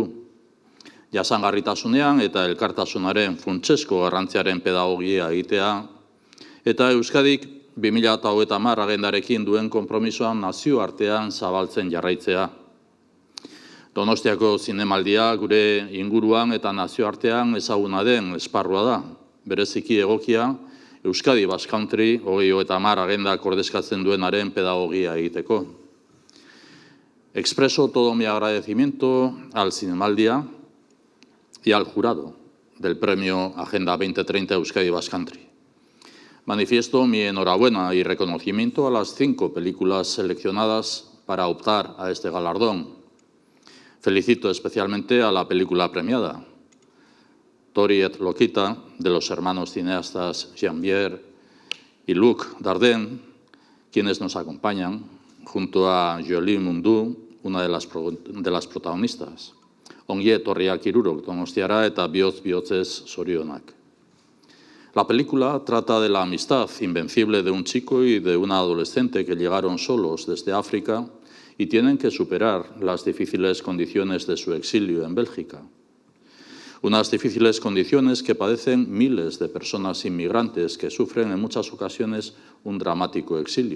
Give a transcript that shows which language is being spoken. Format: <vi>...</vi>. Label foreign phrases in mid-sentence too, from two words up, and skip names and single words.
<eu>Jasangarritasunean eta elkartasunaren funtsezko garrantziaren pedagogia egitea, eta Euskadik 2030 agendarekin duen konpromisoan nazioartean zabaltzen jarraitzea. Donostiako zinemaldia gure inguruan eta nazioartean ezaguna den esparrua da. Bereziki egokia, Euskadi Basque Country 2030 agendak ordezkatzen duenaren pedagogia egiteko.</eu> <es>Expreso todo mi agradecimiento al Zinemaldia y al jurado del premio Agenda 2030 Euskadi Basque Country. Manifiesto mi enhorabuena y reconocimiento a las 5 películas seleccionadas para optar a este galardón. Felicito especialmente a la película premiada, Tori et Lokita, de los hermanos cineastas Jean-Pierre y Luc Dardenne, quienes nos acompañan, junto a Jolie Mundu, una de las protagonistas.</es> <eu>Ongi etorriak hirurok donostiara eta bihotz-bihotzez zorionak.</eu> <es>La película trata de la amistad invencible de un chico y de una adolescente que llegaron solos desde África y tienen que superar las difíciles condiciones de su exilio en Bélgica. Unas difíciles condiciones que padecen miles de personas inmigrantes que sufren en muchas ocasiones un dramático exilio.</es>